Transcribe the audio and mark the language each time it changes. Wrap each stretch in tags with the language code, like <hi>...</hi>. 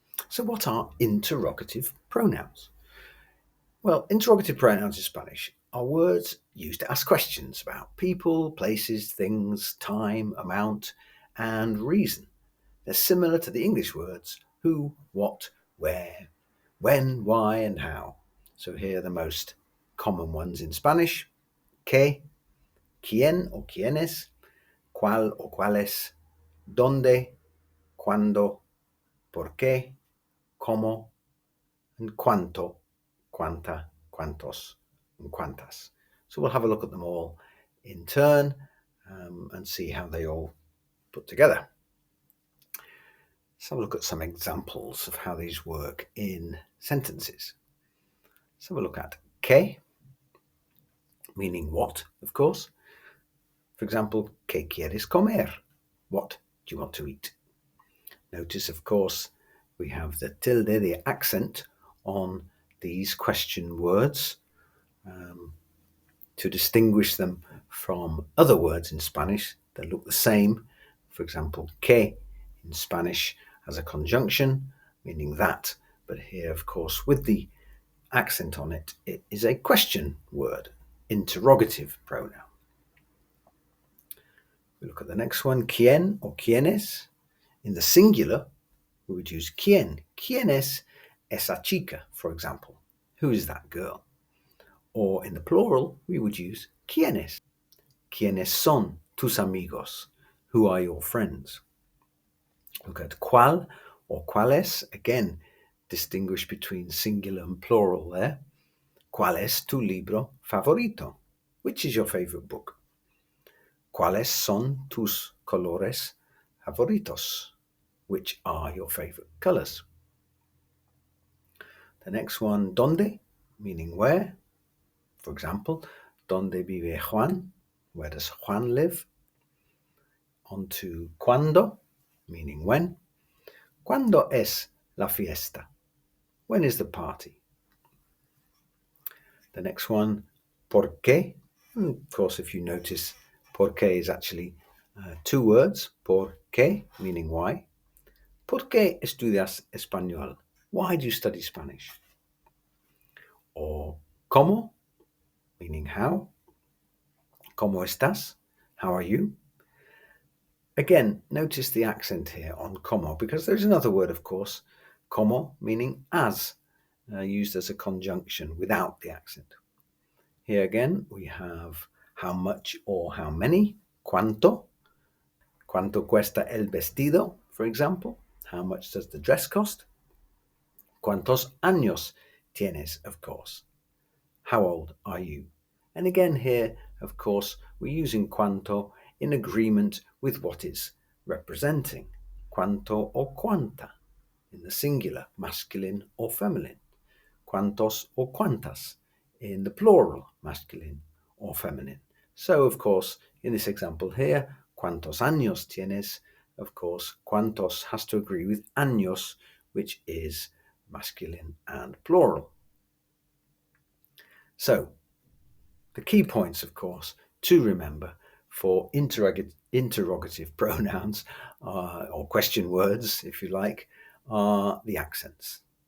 <en>So what are interrogative pronouns? Well, interrogative pronouns in Spanish are words used to ask questions about people, places, things, time, amount, and reason. They're similar to the English words who, what, where, when, why, and how. So here are the most common ones in Spanish: qué, quién or quiénes, cuál or cuáles, dónde, cuándo, por qué, cómo, and cuánto, cuánta, cuántos, and cuántas. So we'll have a look at them all in turn and see how they all put together. Let's have a look at some examples of how these work in sentences. Let's have a look at qué, meaning what, of course. For example,</en> <es>¿qué quieres comer?</es> <en>What do you want to eat? Notice, of course, we have the tilde, the accent, on these question words to distinguish them from other words in Spanish that look the same. For example, que in Spanish has a conjunction, meaning that, but here, of course, with the accent on it, it is a question word, interrogative pronoun. We look at the next one, quién or quiénes. In the singular, we would use quién.</en> <es>¿Quién es esa chica,</es> <en>for example? Who is that girl? Or in the plural, we would use quiénes.</en> <es>¿Quiénes son tus amigos?</es> <en>Who are your friends? Look at cuál or cuáles. Again, distinguish between singular and plural there.</en> <es>¿Cuál es tu libro favorito?</es> <en>Which is your favorite book?</en> <es>¿Cuáles son tus colores favoritos?</es> <en>Which are your favorite colors? The next one, ¿dónde? Meaning where. For example,</en> <es>¿dónde vive Juan?</es> <en>Where does Juan live? On to cuándo, meaning when.</en> <es>¿Cuándo es la fiesta?</es> <en>When is the party? The next one, ¿por qué? And of course, if you notice, ¿por qué is actually two words. ¿Por qué? Meaning why.</en> <es>¿Por qué estudias español?</es> <en>Why do you study Spanish? Or ¿cómo? Meaning how.</en> <es>¿Cómo estás?</es> <en>How are you? Again, notice the accent here on como, because there's another word, of course, como, meaning as, used as a conjunction without the accent. Here again, we have how much or how many, cuánto.</en> <es>¿Cuánto cuesta el vestido,</es> <en>for example? How much does the dress cost?</en> <es>¿Cuántos años tienes,</es> <en>of course? How old are you? And again here, of course, we're using cuánto in agreement with what it's representing. Cuánto or cuánta, in the singular, masculine or feminine. Cuántos or cuántas, in the plural, masculine or feminine. So, of course, in this example here,</en> <es>¿cuántos años tienes?</es> <en>Of course, cuántos has to agree with años, which is masculine and plural. So, the key points, of course, to remember for interrogative pronouns or question words, if you like, are the accents.</en>